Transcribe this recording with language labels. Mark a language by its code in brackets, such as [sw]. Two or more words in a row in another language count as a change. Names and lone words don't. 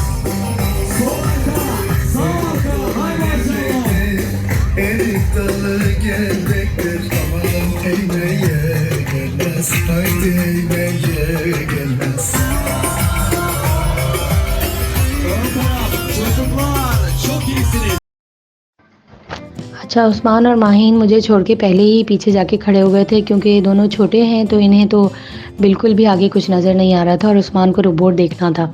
[tr] Sol arka, sağ arka, hay maşallah. Erik dalı geldektir, amanın eğmeye gelmez. Haydi eğmeye gelmez. Ön taraf, çocuklar çok iyisiniz. [hi] अच्छा उस्मान और माहीन मुझे छोड़ के पहले ही पीछे जाके खड़े हो गए थे, क्योंकि ये दोनों छोटे हैं तो इन्हें तो बिल्कुल भी आगे कुछ नज़र नहीं आ रहा था और उस्मान को रोबोट देखना था।